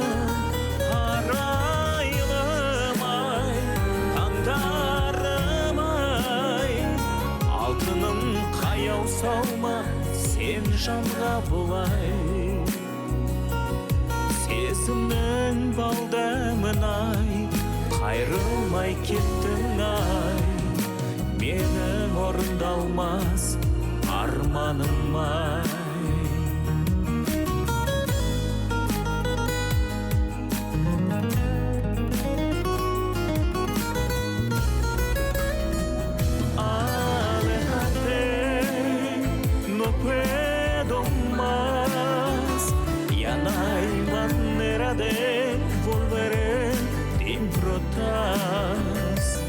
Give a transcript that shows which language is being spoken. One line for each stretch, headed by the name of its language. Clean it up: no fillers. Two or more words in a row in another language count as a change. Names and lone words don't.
Kazakh: Арайлым ай, таңдарым ай, алтыным қаяу салма, сен жанға бұлай. Сезімнің балдамын ай, қайрылмай кеттің ай, менің орындалмас арманым ай.
Spanish: Alejate, no puedo más, ya no hay manera de volver dentro atrás.